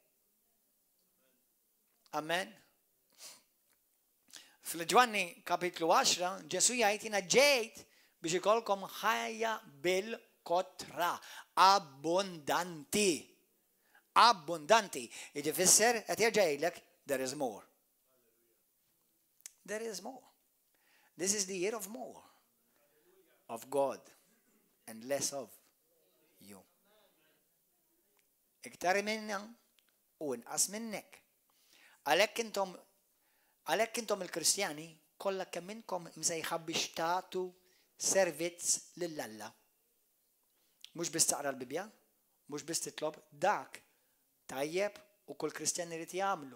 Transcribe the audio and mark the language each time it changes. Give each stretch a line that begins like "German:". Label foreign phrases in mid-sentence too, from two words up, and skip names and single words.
English: Amen.
Maltese: Fil-Ġwanni kapitlu 10, Ġesu jgħid jiena ġejt biex ikollkom ħajja bil-kotra abbondanti. Abbondanti. Jiġi fisser qed jerġgħidlek
English: there is more. There is more. This is the year of more. Of God and less of you.
Maltese: Iktar minna u inqas minnek. Għalhekk intom il-Kristjani kollha kemm minnkom msejħa biex tagħtu servizz lill-Alla. Mhux biss taqra l-Bibja, mhux biss titlob dak tajjeb u kull Kristjan irid jagħmlu.